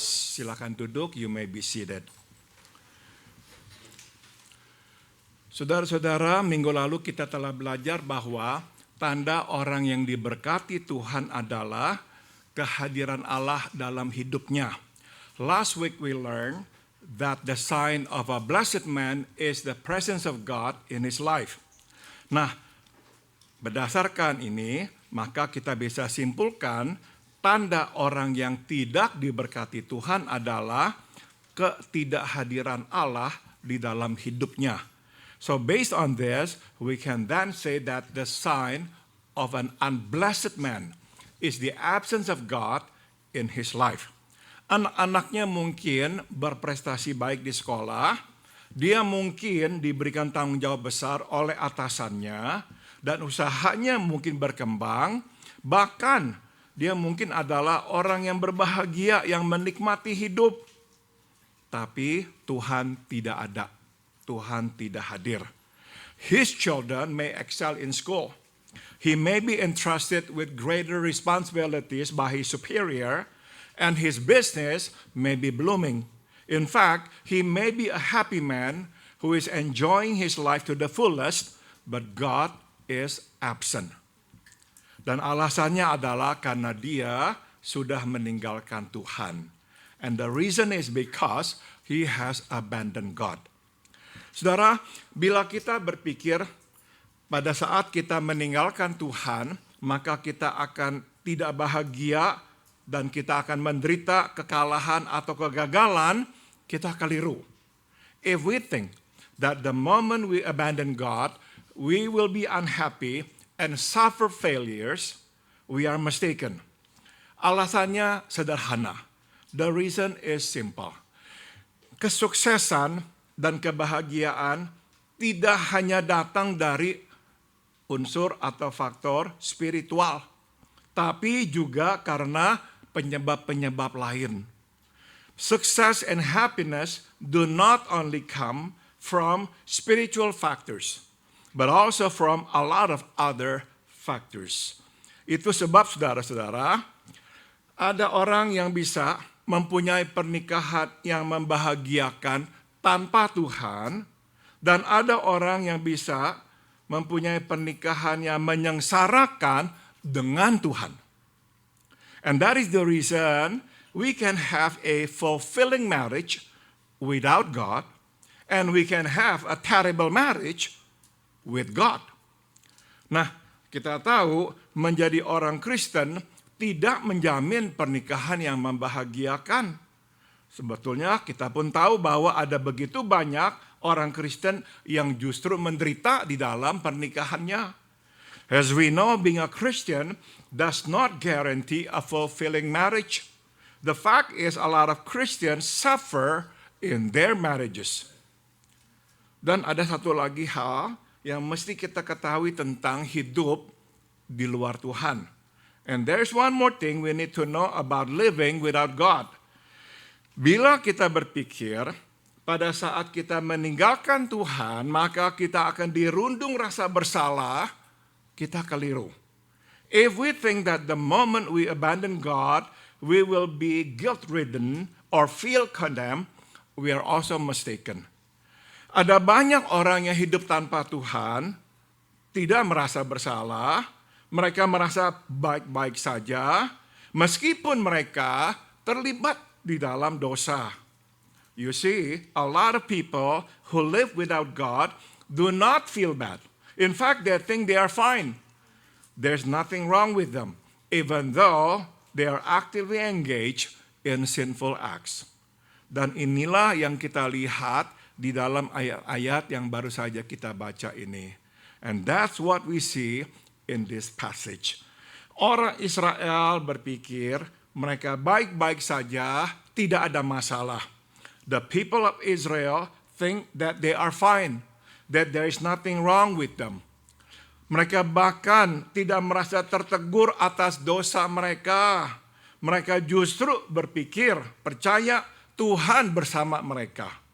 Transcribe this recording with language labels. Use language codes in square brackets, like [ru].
[id] Silakan duduk, [en] you may be seated. [id] Saudara-saudara, minggu lalu kita telah belajar bahwa tanda orang yang diberkati Tuhan adalah kehadiran Allah dalam hidupnya. [en] Last week we learned that the sign of a blessed man is the presence of God in his life. [id] Nah, berdasarkan ini, maka kita bisa simpulkan tanda orang yang tidak diberkati Tuhan adalah ketidakhadiran Allah di dalam hidupnya. [en] So based on this, we can then say that the sign of an unblessed man is the absence of God in his life. [id] Anak-anaknya mungkin berprestasi baik di sekolah, dia mungkin diberikan tanggung jawab besar oleh atasannya, dan usahanya mungkin berkembang, bahkan dia mungkin adalah orang yang berbahagia, yang menikmati hidup. Tapi Tuhan tidak ada, Tuhan tidak hadir. [en] His children may excel in school. He may be entrusted with greater responsibilities by his superior, and his business may be blooming. In fact, he may be a happy man who is enjoying his life to the fullest, but God is absent. [id] Dan alasannya adalah karena dia sudah meninggalkan Tuhan. [en] And the reason is because he has abandoned God. [id] Saudara, bila kita berpikir pada saat kita meninggalkan Tuhan, maka kita akan tidak bahagia dan kita akan menderita kekalahan atau kegagalan, kita keliru. [en] If we think that the moment we abandon God, we will be unhappy and suffer failures, we are mistaken. [id] Alasannya sederhana. [en] The reason is simple. [id] Kesuksesan dan kebahagiaan tidak hanya datang dari unsur atau faktor spiritual, tapi juga karena penyebab-penyebab lain. [en] Success and happiness do not only come from spiritual factors, but also from a lot of other factors. [id] Itu sebab saudara-saudara, ada orang yang bisa mempunyai pernikahan yang membahagiakan tanpa Tuhan, dan ada orang yang bisa mempunyai pernikahan yang menyengsarakan dengan Tuhan. [en] And that is the reason we can have a fulfilling marriage without God, and we can have a terrible marriage with God. [id] Nah, kita tahu menjadi orang Kristen tidak menjamin pernikahan yang membahagiakan. Sebetulnya kita pun tahu bahwa ada begitu banyak orang Kristen yang justru menderita di dalam pernikahannya. [en] As we know, being a Christian does not guarantee a fulfilling marriage. The fact is, a lot of Christians suffer in their marriages. [id] Dan ada satu lagi hal yang mesti kita ketahui tentang hidup di luar Tuhan. [en] And there's one more thing we need to know about living without God. [id] Bila kita berpikir pada saat kita meninggalkan Tuhan, maka kita akan dirundung rasa bersalah, kita keliru. [en] If we think that the moment we abandon God, we will be guilt-ridden or feel condemned, we are also mistaken. [id] Ada banyak orang yang hidup tanpa Tuhan, tidak merasa bersalah, mereka merasa baik-baik saja, meskipun mereka terlibat di dalam dosa. [en] You see, a lot of people who live without God do not feel bad. In fact, they think they are fine. There's nothing wrong with them, even though they are actively engaged in sinful acts. [id] Dan inilah yang kita lihat di dalam ayat-ayat yang baru saja kita baca ini. [en] And that's what we see in this passage. [id] Orang Israel berpikir mereka baik-baik saja, tidak ada masalah. [en] The people of Israel think that they are fine, that there is nothing wrong with them. [id] Mereka bahkan tidak merasa tertegur atas dosa mereka. Mereka justru berpikir, percaya Tuhan bersama mereka.